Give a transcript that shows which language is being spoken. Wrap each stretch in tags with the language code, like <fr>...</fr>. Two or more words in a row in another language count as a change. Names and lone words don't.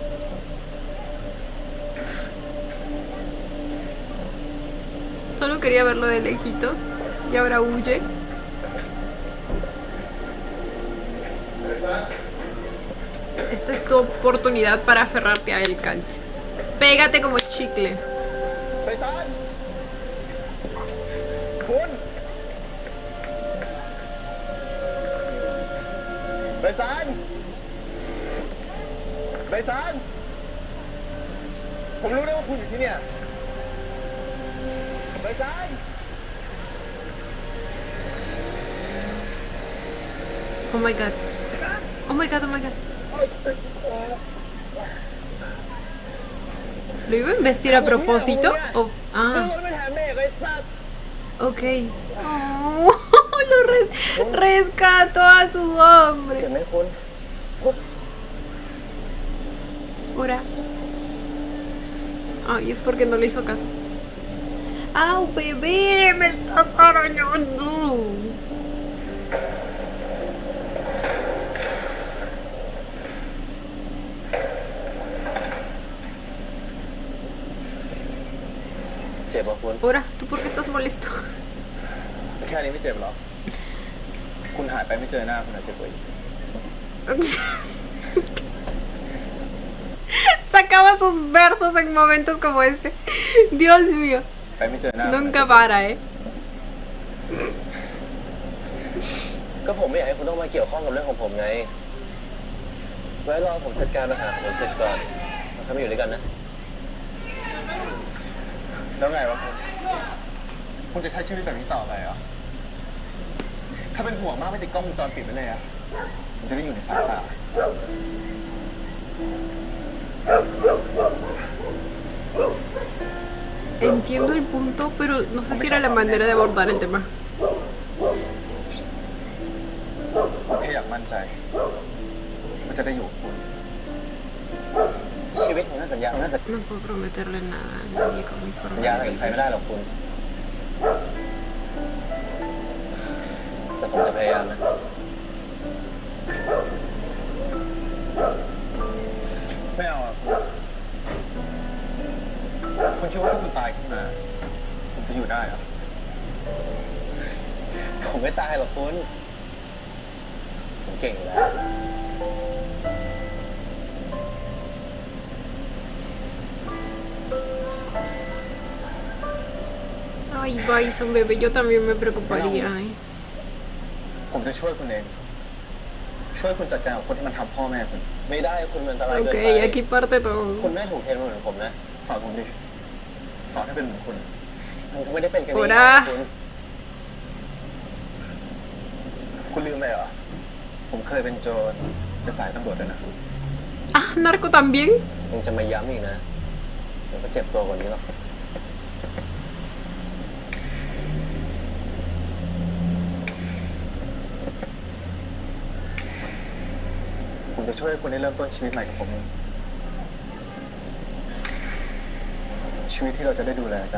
<es>Solo quería verlo de lejitos. Y ahora huye. Esta es tu oportunidad para aferrarte a él, Kant. Pégate como chicle.</es> <th>ไปซานคุณไปซานไปซานผมรู้ได้ว่าคุณอยู่ที่เนี่ยไปซาน</th> <en>Oh my god. Oh my god, oh my god.</en> <es>¿Lo iba a investir a propósito? O...</es> <th>ซื้อ</th> <es>Ah,</es> <th>รถไปแทนแม่ไอ้สัตว์</th> <es>ok. Oh, lo rescató a su hombre.</es> <th>เจ็บไหมคุณ</th> <es>Ahora. Ay, es porque no le hizo caso. ¡Au, bebé! ¡Me estás arañando!</es> <th>เจ็บป่ะคุณ</th> <es>Ahora, ¿tú por qué estás molesto?</es> <th>แค่นี้ไม่เจ็บหรอ คุณหายไปไม่เจอหน้าคุณอาจเจ็บกว่าอีก</th> <es>Sacaba sus versos en momentos como este. Dios mío.</es> <th>ไปไม่เจอหน้า</th> <es>Nunca para, ¿eh?</es> <th>ก็ผมไม่อยากให้คุณต้องมาเกี่ยวข้องกับเรื่องของผมไง ไว้รอผมจัดการปัญหาของผมเสร็จก่อนเราทำให้อยู่ด้วยกันนะ แล้วไงวะคุณจะใช้ชีวิตแบบนี้ต่อไปเหรอ ถ้าเป็นห่วงมากไม่ติดกล้องวงจรปิดไว้เลยอะผมจะได้อยู่ในสายตา</th> <es>Entiendo el punto, pero no sé si era la manera de abordar el tema.</es> <th>ผมแค่อยากมั่นใจว่าจะได้อยู่กับคุณ ชีวิตของนักสัญญาของนักสัญ</th> <es>No puedo prometerle nada a nadie con mi forma</es> <th>ญา</th> <es>de</es> <th>อะไรกับใคร</th> <es>vivir.</es> <th>ไม่ได้หรอกคุณ แต่ผมจะพยายามนะ ไม่เอาอะคุณคิดว่าถ้าคุณตายขึ้นมาผมจะอยู่ได้เหรอ ผมไม่ตายหรอกคุณ ผมเก่งอยู่แล้ว</th> <es>Ay, Bison, bebé, yo también me preocuparía, ¿eh?</es> <th>ผมจะช่วยคุณเอง ช่วยคุณจัดการกับคนที่มันทำพ่อแม่คุณ ไม่ได้คุณมันอันตรายเกิน</th> <es>Ok,</es> <th>ไป</th> <es>aquí parte</es> <th>คุ</th> <es>todo.</es> <th>ณแม่ถูกเทรนมาเหมือนผมนะ สอนผมดิ สอนให้เป็นเหมือนคุณ มันก็ไม่ได้เป็นกัน โอ้ ง่าย นะ ๆคุณ คุณลืมไปเหรอ ผมเคยเป็นโจรเป็นสายตำรวจด้วยนะ</th> <es>Ah, narco también.</es> <th>ยังจะมาย้ำอีกนะมันก็เจ็บตัวกว่านี้หรอกผมจะช่วยให้คุณได้เริ่มต้นชีวิตใหม่กับผมเองชีวิตที่เราจะได้ดูแลกัน</th>